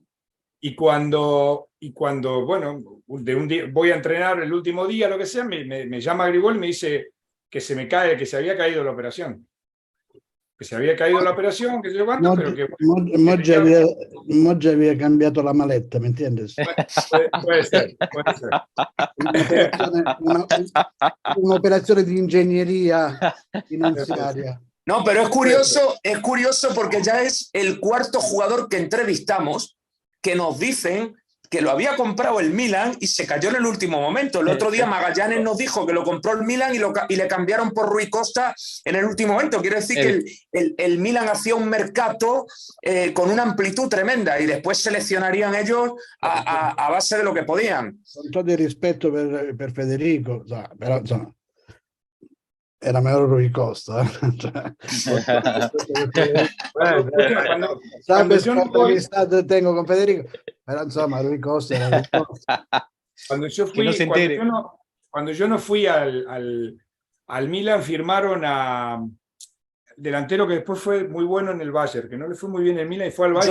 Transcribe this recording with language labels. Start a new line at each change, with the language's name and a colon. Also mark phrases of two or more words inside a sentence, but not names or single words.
Spanish: Y cuando bueno, de un día voy a entrenar el último día, lo que sea, me llama Gribol y me dice que que se había caído la operación. Que se había caído la operación, que sé yo cuánto, pero que... Moggi había cambiato la maletta, ¿me entiendes? Puede ser.
Italian: Un'operazione di ingegneria finanziaria.
Spanish: No, pero es curioso porque ya es el cuarto jugador que entrevistamos que nos dicen que lo había comprado el Milan y se cayó en el último momento. El otro día Magallanes nos dijo que lo compró el Milan y le cambiaron por Rui Costa en el último momento. Quiere decir que el Milan hacía un mercato con una amplitud tremenda, y después seleccionarían ellos a base de lo que podían.
Italian: Con todo il rispetto per Federico, però insomma,
Spanish: era mejor
Italian: Rui Costa.
Spanish: Sabes cuánta amistad tengo con Federico, pero insomma Rui Costa era Rui Costa. Cuando yo Que no se entere. cuando yo no fui al Milan, firmaron a delantero que después fue muy bueno en el Bayern, que no le fue muy bien en el Milan y fue al Bayern.